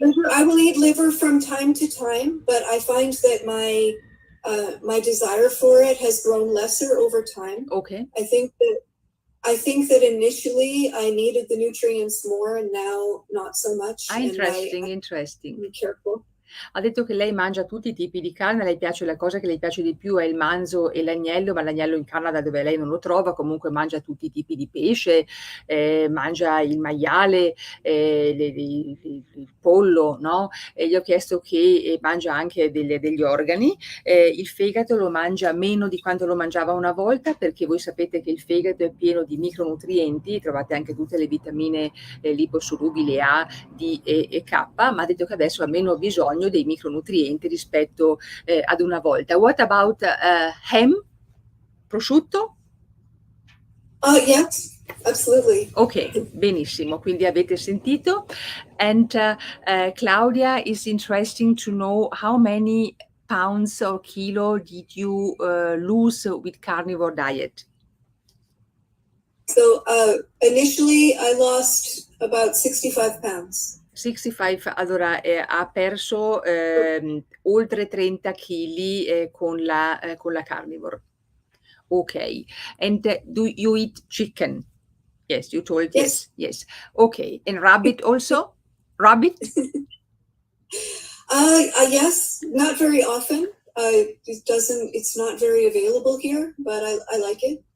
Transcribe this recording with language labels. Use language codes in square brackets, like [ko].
[en] I will eat liver from time to time, but I find that my desire for it has grown lesser over time. Okay. I think that initially I needed the nutrients more, and now not so much. Interesting. Be careful. [it] Ha detto che lei mangia tutti i tipi di carne, a lei piace, la cosa che le piace di più è il manzo e l'agnello, ma l'agnello in Canada, dove lei non lo trova, comunque mangia tutti i tipi di pesce, mangia il maiale, il pollo, no? E gli ho chiesto che mangia anche degli organi. Il fegato lo mangia meno di quanto lo mangiava una volta, perché voi sapete che il fegato è pieno di micronutrienti, trovate anche tutte le vitamine liposolubili A, D e K, ma ha detto che adesso ha meno bisogno dei micronutrienti rispetto ad una volta. [en] What about ham? Prosciutto? Yes, absolutely. [it] Ok, benissimo, quindi avete sentito. [en] And Claudia is interesting to know how many pounds or kilo did you lose with carnivore diet? So initially I lost about 65 pounds. [it] 65, allora ha perso oltre 30 kg con la carnivore. [en] Ok, and do you eat chicken? Yes, you told yes. Okay, and rabbit also? Rabbit? Yes, not very often. It's not very available here, but I like it.